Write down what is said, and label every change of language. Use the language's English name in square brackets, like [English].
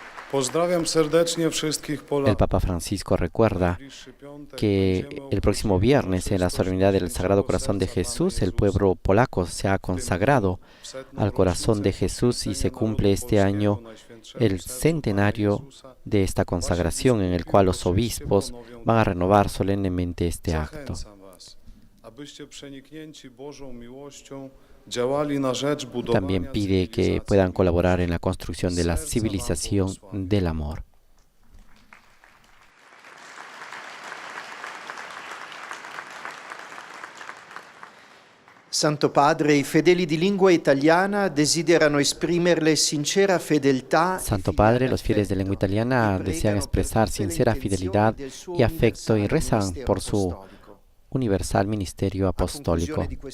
[Polish] Pozdrawiam serdecznie wszystkich [Spanish] El [Polish] Polaków. [Spanish] Papa Francisco recuerda que el próximo viernes, en la solemnidad del Sagrado Corazón de Jesús, el pueblo polaco se ha consagrado al Corazón de Jesús y se cumple este año el centenario de esta consagración, en el cual los obispos van a renovar solemnemente este acto. También pide que puedan colaborar en la construcción de la civilización del amor. [Italian] Santo Padre, i fedeli di lingua italiana desiderano esprimerle sincera fedeltà. [Spanish] Santo Padre, los fieles de lengua italiana desean expresar sincera fidelidad y afecto y rezan por su universal ministerio apostólico.